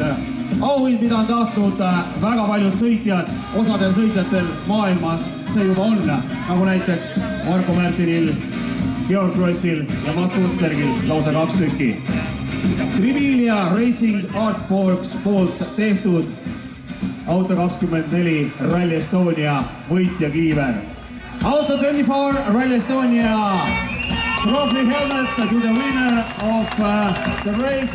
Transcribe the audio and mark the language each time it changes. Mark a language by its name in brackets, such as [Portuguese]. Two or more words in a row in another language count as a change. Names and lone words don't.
[Estonian] Auhind, mida on tahtnud väga paljud sõitjad, osadel sõitjatel maailmas see juba on, nagu näiteks Marko Märtinil, Georg Grossil ja Mats Ustbergil lausa 2 tükki. Trivilia Racing Artworks poolt tehtud Auto 24 Rally Estonia võitja kiiver. [English] Auto 24 Rally Estonia trophy helmet to the winner of the race.